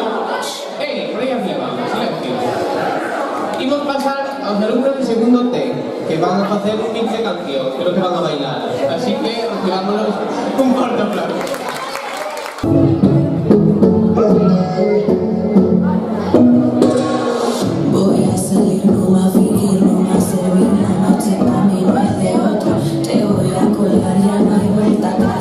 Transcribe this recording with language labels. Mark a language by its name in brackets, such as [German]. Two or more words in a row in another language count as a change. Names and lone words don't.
[Galician] Por aí arriba, silencio. Imos pasar aos alumnos de segundo T, que van a facer un mix de cancións, creo que van a bailar. Así que recivámonos un corto aplauso. [Spanish] Voy a salir, no va a fingir, no va a servir. La noche para mí no es de otro. Te voy a colgar, ya no hay vuelta atrás.